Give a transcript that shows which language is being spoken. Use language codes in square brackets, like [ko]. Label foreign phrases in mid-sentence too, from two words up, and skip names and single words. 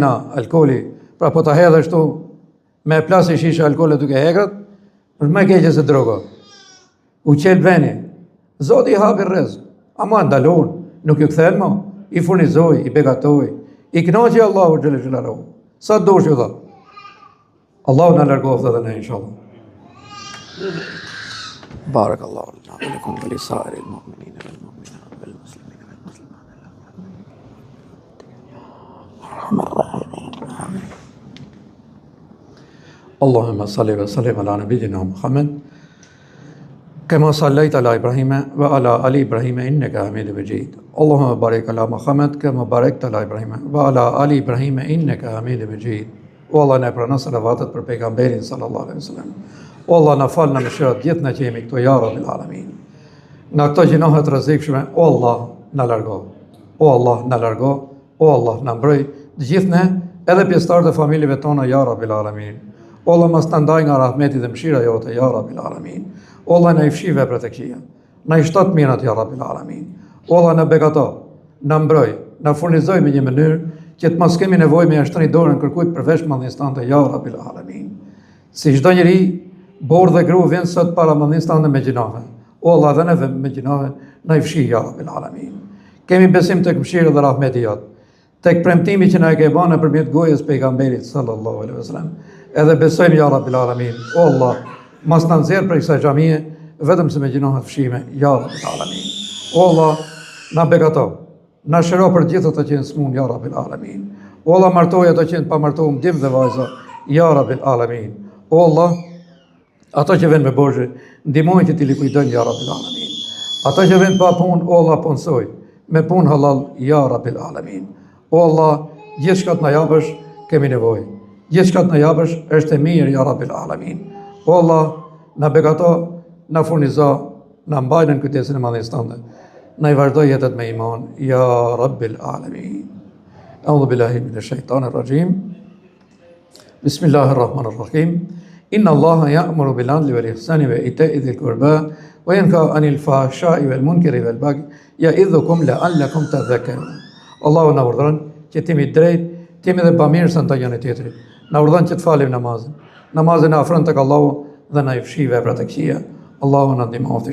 [sq] Dhena, alkooli, pra po ta hedhësh tu, me plasë shishe alkoole duke hekrat, është më keqe se droga. U qel veni, Zoti i hapi rrezik, ama ndalon, nuk ju kthen më, i furnizoj, i begatoj, i kënaqi [ar] الله جل جلاله. [sq] Sa dosh ju dha. Allahu na largoft edhe ne inshallah. [ar] بارك الله لكم ولسائر المؤمنين والمؤمنات والمسلمين والمسلمات. اللهم صل وسلم على نبينا محمد كما صليت على إبراهيم وعلى آل إبراهيم إنك حميد مجيد اللهم بارك على محمد كما باركت على إبراهيم وعلى آل إبراهيم إنك حميد مجيد والله [sq] na pranon salavatet për pejgamberin [ar] صلى الله عليه وسلم. [sq] Allah na fal na mëshirat gjithë na që jemi këtu [ar] يا رب العالمين. [sq] Nga këto gjinohe të rrezikshme, o Allah na largo. O Allah na largo, o Allah na mbroj të gjithë ne, edhe pjesëtarët e familjeve tona [ar] يا رب العالمين. [sq] O Allah mos ta ndaj nga rahmeti dhe mëshira jote [ar] يا رب العالمين. [sq] O Allah na i fshi veprat e këqija. Na i shtot mirat [ar] يا رب العالمين. [sq] O Allah na begato, na mbroj, na furnizoj me një mënyrë që të mos kemi nevojë me jashtëni dorën kërkujt përveç mallnis tande [ar] يا رب العالمين. [sq] Si çdo njeri, borë dhe gru vjen sot para mallnis tande me gjinohe. O Allah, dhe neve me gjinohe na i fshi [ar] يا رب العالمين. [sq] Kemi besim tek mëshira dhe rahmeti jot, tek premtimi që na e ke bënë nëpërmjet gojës pejgamberit [ar] صلى الله عليه وسلم. [sq] Edhe besojmë [ar] يا رب العالمين. [sq] O Allah, mos na nxjerr për kësaj xhamie vetëm se me gjinohe të fshime [ar] يا رب العالمين. [sq] O Allah, na begato, na shëro për gjithë ato që janë smun [ar] يا رب العالمين. [sq] O Allah, martoj ato që janë pa martuar dim dhe vajza [ar] يا رب العالمين. [sq] O Allah, ato që vjen me borxhe, ndihmojnë që ti likuidojnë [ar] يا رب العالمين. [sq] Ato që vjen pa punë, o Allah, punsoj me punë halal [ar] يا رب العالمين. [sq] O Allah, gjithçka të na japësh kemi nevojë. Gjithçka të na japësh është e mirë [ar] يا رب العالمين. [sq] O Allah, na begato, na furnizo, na mbaj në kujdesin e madhërisë tënde. Na i vazhdoj jetët me iman [ar] يا رب العالمين. أعوذ بالله من الشيطان الرجيم. بسم الله الرحمن الرحيم. إن الله يأمر بالعدل والإحسان وإيتاء ذي القربى وينهى عن الفحشاء والمنكر والبغي يعظكم لعلكم تذكرون. [sq] Allahu na urdhëron që të jemi drejt, të jemi dhe bamirësa ndaj njëri tjetrit. Na urdhon që të falim namazin. Namazin na afron tek Allahu dhe na i fshi veprat e këqija. Allahu na ndihmoftë.